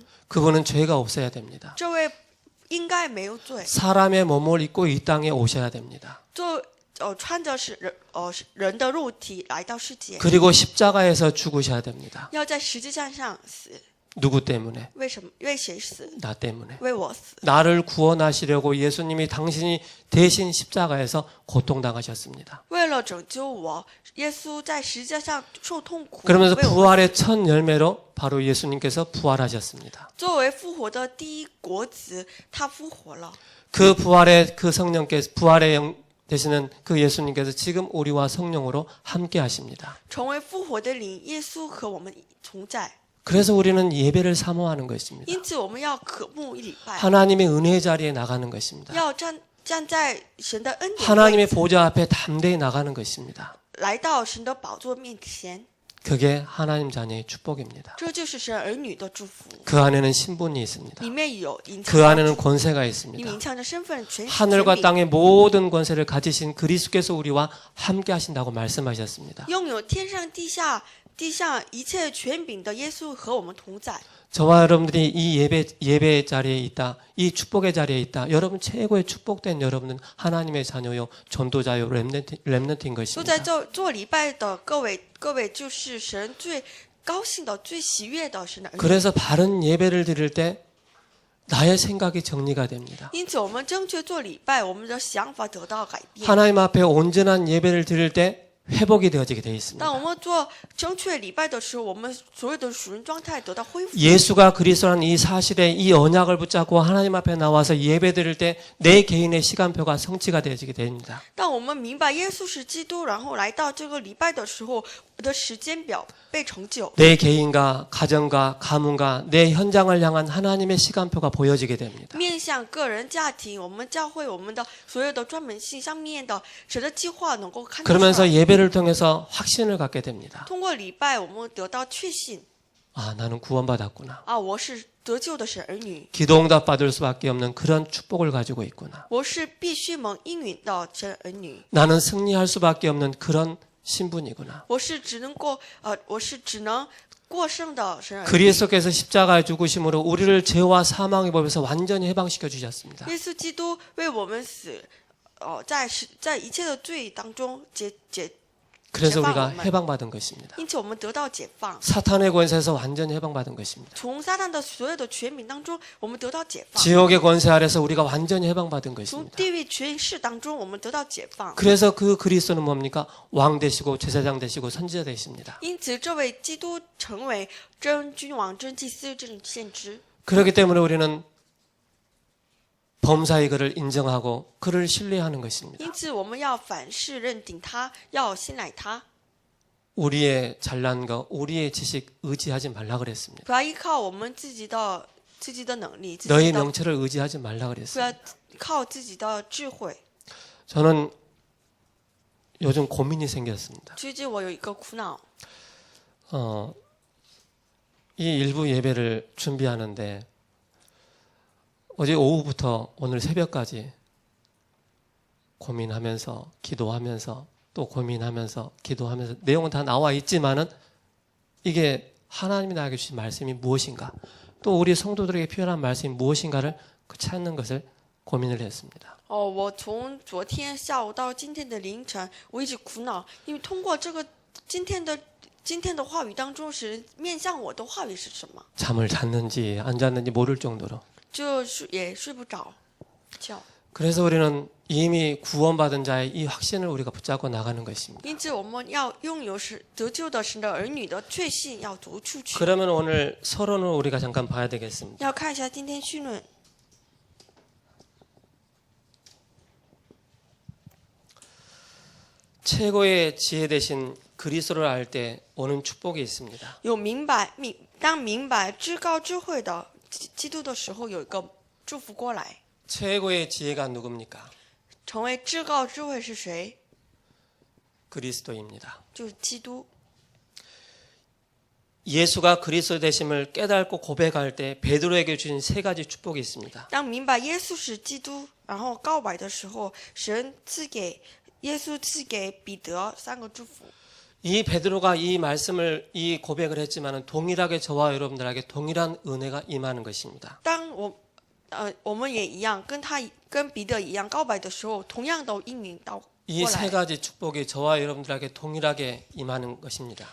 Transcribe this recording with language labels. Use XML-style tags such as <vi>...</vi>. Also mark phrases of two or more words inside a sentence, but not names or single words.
<ko>그분은 죄가 없어야 됩니다.</ko> <zh>这位应该没有罪，</zh> <ko>사람의 몸을 입고 이 땅에 오셔야 됩니다.</ko> <zh>穿着人的肉体来到世界，</zh> <ko>그리고 십자가에서 죽으셔야 됩니다.</ko> <zh>要在十字架上死。</zh> <ko>누구 때문에?</ko> <zh>为什么？为谁死？</zh> <ko>나 때문에.</ko> <zh>为我死。</zh> <ko>나를 구원하시려고 예수님이 당신이 대신 십자가에서 고통당하셨습니다.</ko> <zh>为了拯救我，耶稣在十字架上受痛苦。</zh> <ko>그러면서</ko> <zh>为我</zh> <ko>부활의 첫 열매로 바로 예수님께서 부활하셨습니다.</ko> <zh>作为复活的第一果子，他复活了。</zh> <ko>그 부활의 그 성령께서 부활의 영 되시는 그 예수님께서 지금 우리와 성령으로 함께 하십니다.</ko> <zh>成为复活的灵，耶稣和我们同在。</zh> <ko>그래서 우리는 예배를 사모하는 것입니다.</ko> <zh>因此，我们要渴慕礼拜，</zh> <ko>하나님의 은혜 자리에 나가는 것입니다.</ko> <zh>要站在神的恩典位</zh> <ko>하나님의 보좌 앞에 담대히 나가는 것입니다.</ko> <zh>来到神的宝座面前，</zh> <ko>그게 하나님 자녀의 축복입니다.</ko> <zh>这就是神儿女的祝福。</zh> <ko>그 안에는 신분이 있습니다.</ko> <zh>里面有隐</zh> <ko>그</ko> <zh>藏</zh> <ko>안에는</ko> <zh>的</zh> <ko>권세가</ko> <zh>你</zh> <ko>있습니다.</ko> <zh>隐藏着身份权</zh> <ko>하늘과</ko> <zh>柄，</zh> <ko>땅의 모든 권세를 가지신 그리스도께서 우리와 함께 하신다고 말씀하셨습니다.</ko> <zh>拥有天上地上一切权柄的耶稣和我们同在。</zh> <ko>저와 여러분들이 이 예배 자리에 있다, 이 축복의 자리에 있다. 여러분 최고의 축복된 여러분은 하나님의 자녀요, 전도자요, 렘넌트인</ko> <zh>都</zh> <ko>것입니다.</ko> <zh>在做礼拜的各位就是神最高兴的、最喜悦的神的儿女。</zh> <ko>그래서 바른 예배를 드릴 때 나의 생각이 정리가 됩니다.</ko> <zh>因此，我们正确做礼拜，我们的想法得到改变。</zh> <ko>하나님 앞에 온전한 예배를 드릴 때 회복이 되어지게 되어</ko> <zh>当我</zh> <ko>있습니다.</ko> <zh>们做正确礼拜的时候，我们所有的属灵状态得到恢复。</zh> <ko>예수가 그리스도라는 이 사실에 이 언약을 붙잡고 하나님 앞에 나와서 예배 드릴 때 내 개인의 시간표가 성취가 되어지게 됩니다.</ko> <zh>当我们明白耶稣是基督，然后来到这个礼拜的时候，我的时间表被成就。</zh> <ko>내 개인과 가정과 가문과 내 현장을 향한 하나님의 시간표가 보여지게 됩니다.</ko> <zh>面向个人、家庭，我们教会我们的所有的专门性上面的神的计划能够看得出</zh> <ko>그러면서</ko> <zh>来。</zh> <ko>예배를 통해서 확신을 갖게 됩니다.</ko> <zh>通过礼拜，我们得到确信</zh> <ko>아, 나는 구원받았구나.</ko> <zh>啊，我是得救的神儿女，</zh> <ko>기도응답 받을 수밖에 없는 그런 축복을 가지고 있구나.</ko> <zh>我是必须蒙应允的神儿女，</zh> <ko>나는 승리할 수밖에 없는 그런 신분이구나.</ko> <zh>我是只能过胜的神儿女。</zh> <ko>그리스도께서 십자가에 죽으심으로 우리를 죄와 사망의 법에서 완전히 해방시켜 주셨습니다.</ko> <zh>耶稣基督为我们死，在一切的罪当中</zh> <ko>그래서 우리가</ko> <zh>我们，</zh> <ko>해방받은 것입니다.</ko> <zh>因此我们得到解放。</zh> <ko>사탄의 권세에서 완전히 해방받은 것입니다.</ko> <zh>从撒旦的所有的权柄当中，我们得到解放；</zh> <ko>지옥의 권세 아래서 우리가 완전히 해방받은</ko> <zh>从</zh> <ko>것입니다.</ko> <zh>地狱权势当中，我们得到解放。</zh> <ko>그래서 그 그리스도는 뭡니까? 왕 되시고 제사장 되시고 선지자 되십니다.</ko> <zh>因此，这位基督成为真君王、真祭司、真先知。</zh> <ko>그렇기 때문에 우리는 범사의 그를 인정하고 그를 신뢰하는 것입니다.</ko> <zh>因此，我们要凡事认定他，要信赖他，</zh> <ko>우리의 잘난 것, 우리의 지식 의지하지 말라 그랬습니다.</ko> <zh>不要依靠我们自己的能力，</zh> <ko>너희 명체를 의지하지 말라</ko> <zh>不</zh> <ko>그랬습니다.</ko> <zh>要靠自己的智慧。</zh> <ko>저는 요즘 고민이 생겼습니다.</ko> <zh>最近我有一个苦恼，</zh> <ko>이 일부 예배를 준비하는데 어제 오후부터 오늘 새벽까지 고민하면서 기도하면서 또 고민하면서 기도하면서 내용은 다 나와 있지만은 이게 하나님이 나에게 주신 말씀이 무엇인가 또 우리 성도들에게 필요한 말씀이 무엇인가를 찾는 것을 고민을 했습니다.</ko> <zh>我从昨天下午到今天的凌晨，我一直苦恼，因为通过这个今天的话语当中，神面向我的话语是什么？</zh> <ko>잠을 잤는지 안 잤는지 모를 정도로.</ko> <zh>就是也睡不着觉。</zh> <ko>그래서 우리는 이미 구원받은 자의 이 확신을 우리가 붙잡고 나가는 것입니다.</ko> <zh>因此，我们要拥有得救的神的儿女的确信，要读出去。</zh> <ko>그러면 오늘 서론을 우리가 잠깐 봐야 되겠습니다.</ko> <zh>要看一下今天绪论，</zh> <ko>최고의 지혜 대신 그리스도를 알 때 오는 축복이 있습니다.</ko> <zh>当明白至高智慧的基督的时候，有一个祝福过来。</zh> <ko>최고의 지혜가 누굽니까?</ko> <zh>成为至高智慧是谁？</zh> <ko>그리스도입니다.</ko> <zh>就是基督。</zh> <ko>예수가 그리스도 되심을 깨닫고 고백할 때 베드로에게 주신 세 가지 축복이 있습니다.</ko> <zh>当明白耶稣是基督，然后告白的时候，耶稣赐给彼得三个祝福。</zh> <ko>이 베드로가 이 말씀을 이 고백을 했지만은 동일하게 저와 여러분들에게 동일한 은혜가 임하는 것입니다.</ko> <zh>当我们也一样，跟彼得一样告白的时候，同样都应允到</zh> <ko>이</ko> <zh>过</zh> <ko>세</ko> <zh>来。</zh> <ko>가지 축복이 저와 여러분들에게 동일하게 임하는 것입니다.</ko>